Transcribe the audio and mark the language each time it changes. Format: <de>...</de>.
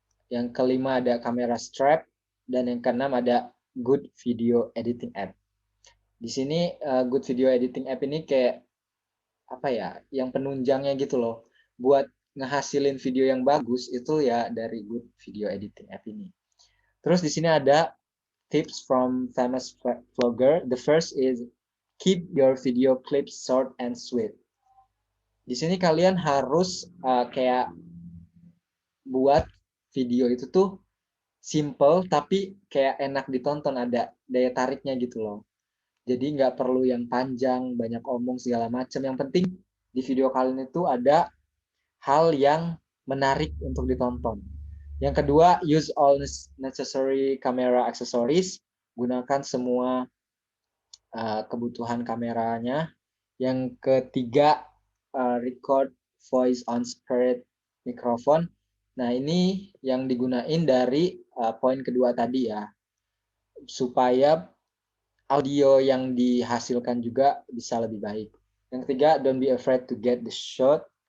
<id>Yang kelima ada kamera strap, dan yang keenam ada</id> <en>good video editing app.</en> <id>Di sini</id> <en>good video editing app</en> <id>ini kayak apa ya, yang penunjangnya gitu loh. Buat ngehasilin video yang bagus itu ya dari</id> <en>good video editing app</en> <id>ini. Terus di sini ada</id> <en>tips from famous vlogger. The first is keep your video clips short and sweet.</en> <id>Di sini kalian harus kayak buat video itu tuh simple tapi kayak enak ditonton, ada daya tariknya gitu loh. Jadi nggak perlu yang panjang, banyak omong segala macam. Yang penting di video kalian itu ada hal yang menarik untuk ditonton. Yang kedua,</id> <en>use all necessary camera accessories.</en> <id>Gunakan semua kebutuhan kameranya. Yang ketiga,</id> <en>record voice on spirit microphone.</en> <id>Nah, ini yang digunain dari poin kedua tadi ya. Supaya audio yang dihasilkan juga bisa lebih baik. Yang ketiga,</id> <en>don't be afraid to get the shot.</en>